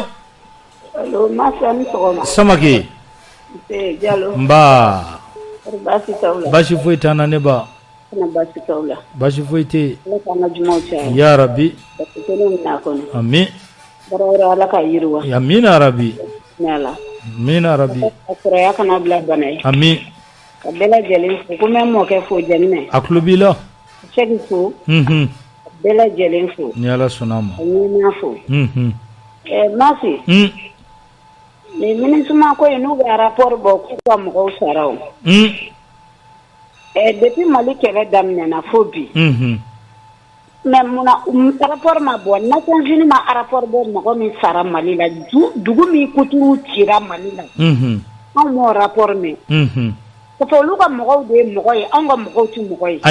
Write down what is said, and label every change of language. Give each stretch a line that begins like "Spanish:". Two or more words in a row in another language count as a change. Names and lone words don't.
Bambara: Masa ni sɔgɔma Samake Jalo nba basi t'aw la basi foyi t'an na ne ba kana basi t'aw la basi foyi tɛ Ala k'an ka jumaw caya
Arabic: يا رب
Bambara: basi kelen mina kɔnɔ amin barawara Ala ka yiriwa
Arabic: آمين يا رب
Bambara: ni Ala
Arabic: آمين يا رب
Bambara: a sɔrɔya kana bila bana ye amin ka bɛɛ lajɛlen fo ko n bɛ n mɔkɛ fo Janminɛ a tulo b'i la Sɛki fo ka bɛɛ lajɛlen fo ni Ala sɔnna a ma ka ɲɛmaa fo Masi ni MINUSMA ko in n'u bɛ rapport bɔ k'u ka mɔgɔw sara o depuis Mali kɛlɛ daminɛna fo bi mais munna rapport ma bɔ Nations Unies ma rapport bɔ mɔgɔ min sara Mali la dugu min kuturu cira Mali la anw m'o rapport mɛn parce que olu ka mɔgɔw de ye mɔgɔ ye anw ka mɔgɔw tɛ mɔgɔ ye